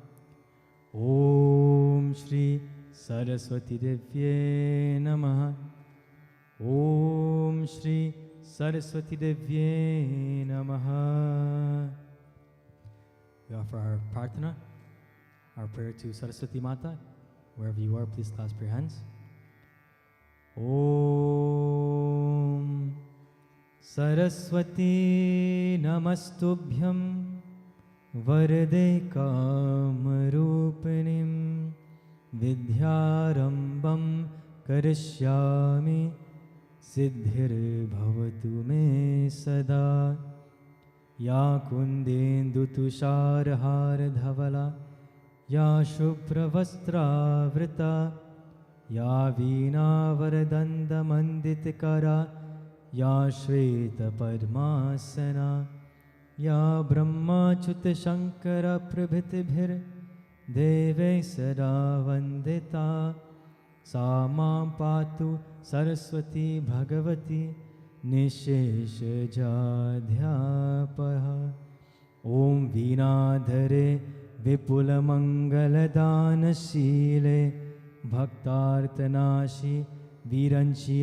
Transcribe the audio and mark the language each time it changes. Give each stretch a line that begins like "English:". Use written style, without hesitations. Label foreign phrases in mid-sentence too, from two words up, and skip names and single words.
Sanskrit: ॐ श्री सरस्वती देव्यै नमः. ॐ श्री सरस्वती देव्यै नमः.
English: We offer our prarthana, our prayer to Saraswati Mata. Wherever you are, please clasp your hands.
Sanskrit: ॐ सरस्वति नमस्तुभ्यं वरदे कामरूपिणि विद्यारम्भं करिष्यामि सिद्धिर् भवतु मे सदा या कुन्देन्दु तुषारहार धवला या शुभ्र वस्त्र वृता या वीणा वरदण्ड मण्डितकरा या श्वेत पद्मासना या ब्रह्मा अच्युत शंकर प्रभृतिभिर् देवैः सदा वन्दिता सा मां पातु सरस्वती भगवती निःशेष जाड्यापहा ॐ वीणाधरे विपुल मङ्गलदान शीले भक्तार्तिनाशिनि विरिञ्चि